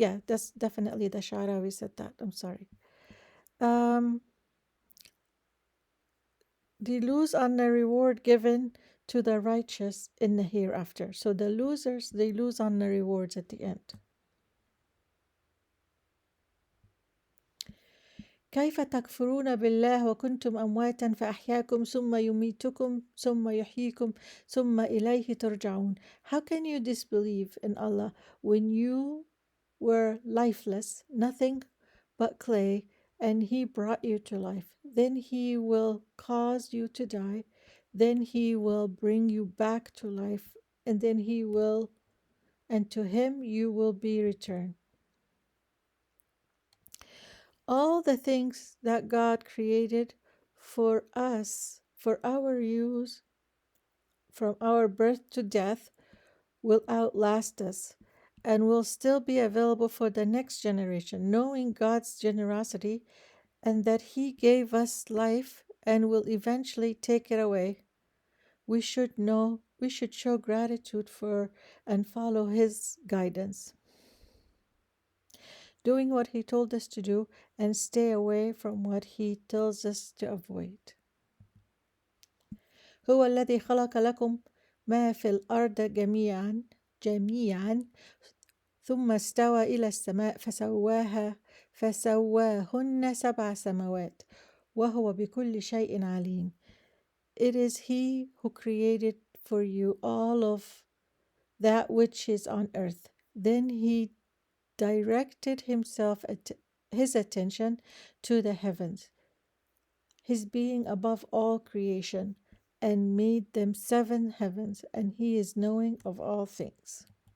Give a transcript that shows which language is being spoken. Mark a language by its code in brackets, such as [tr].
[en] Yeah, that's definitely the Sharawi said that. I'm sorry. Um, they lose on the reward given to the righteous in the hereafter. So the losers, they lose on the rewards at the end. [ar] كيف تكفرون بالله وكنتم أمواتا فأحياكم ثم يميتكم ثم يحييكم ثم إليه ترجعون. [en] How can you disbelieve in Allah when you were lifeless, nothing but clay, and He brought you to life? Then He will cause you to die, then He will bring you back to life, and and to Him you will be returned. All the things that God created for us, for our use, from our birth to death, will outlast us and will still be available for the next generation, knowing God's generosity and that He gave us life and will eventually take it away. We should show gratitude for and follow His guidance, doing what He told us to do and stay away from what He tells us to avoid. [ar] هو الذي خلق لكم ما في الأرض جميعا ثم استوى إلى السماء فسواهن 7 سماوات وهو بكل شيء عليم. [en] It is He who created for you all of that which is on earth. Then He directed His attention to the heavens, His being above all creation, and made them 7 heavens, and He is knowing of all things.